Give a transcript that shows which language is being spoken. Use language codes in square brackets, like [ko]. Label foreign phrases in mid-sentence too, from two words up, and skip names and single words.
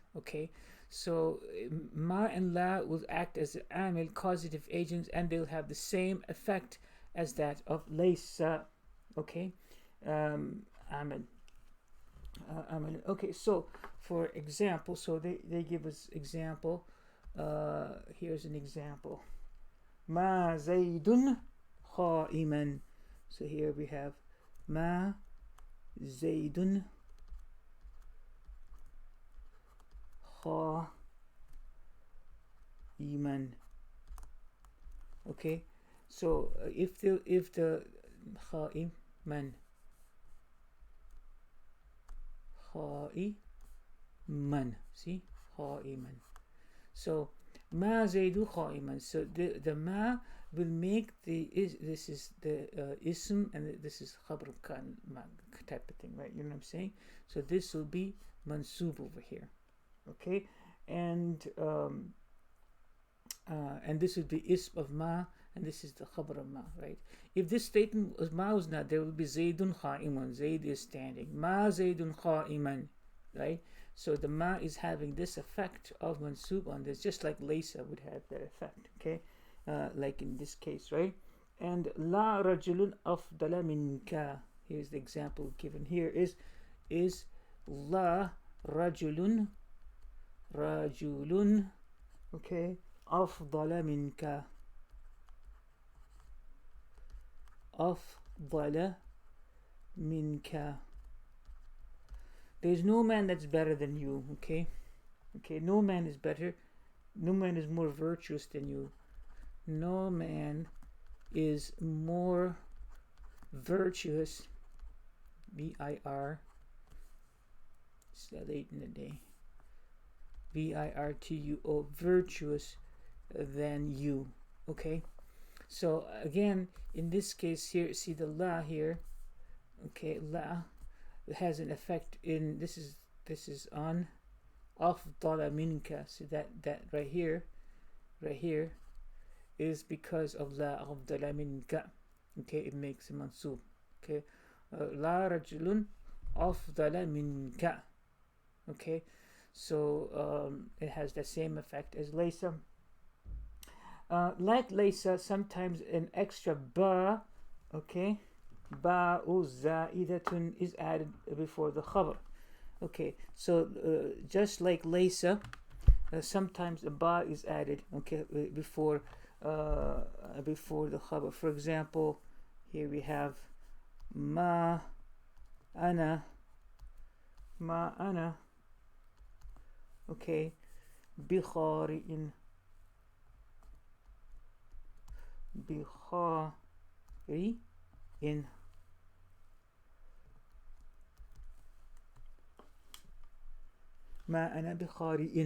[en] Okay, so ma and la will act as amil, causative agents, and they'll have the same effect as that of laysa. Okay, amil. Okay, so for example, so they give us example. Here's an example. [ar] ما زيدٌ قائماً. [en] So here we have [ar] ما زيدٌ قائماً. [en] Okay, so if the qa'iman, qa'iman, see, qa'iman. So [ar] ما زيدُ قائماً. [en] So the ma will make this is the ism, and this is [ar] خبر كان [en] type of thing, right? You know what I'm saying? So this will be mansub over here, okay? And this would be ism of ma, and this is the khabar of ma, right? If this statement was ma was not, there will be [ar] زيدٌ قائماً. [en] Zayd is standing. [ar] ما زيدٌ قائماً, [en] right? So the ma is having this effect of mansub on this, just like laysa would have that effect, okay? Like in this case, right? [ar] And لا رجلٌ أفضلَ منك. [en] Here's the example given here is [ar] لا رجلٌ, [en] okay, [ar] أفضلَ منك، أفضلَ منك. [en] There's no man that's better than you, okay? Okay, no man is better. No man is more virtuous than you. No man is more virtuous. B-I-R. It's late in the day. V-I-R-T-U-O. Virtuous than you. Okay? So again, in this case here, see the la here. Okay, la. It has an effect in this is on [ar] أفضلَ منك. [en] So that right here is because of [ar] لا أفضلَ منك. [en] Okay, it makes a mansub. [ar] Okay, لا رجلٌ أفضلَ منك. [en] Okay, so it has the same effect as laysa. Like laysa, sometimes an extra ba, okay, [ar] باءٌ زائدةٌ [en] is added before the khabar. Okay, so just like laysa, sometimes a ba is added, okay, before the khabar. For example, here we have [ar] ما أنا, okay, بخارجٍ، ما أنا بخارجٍ.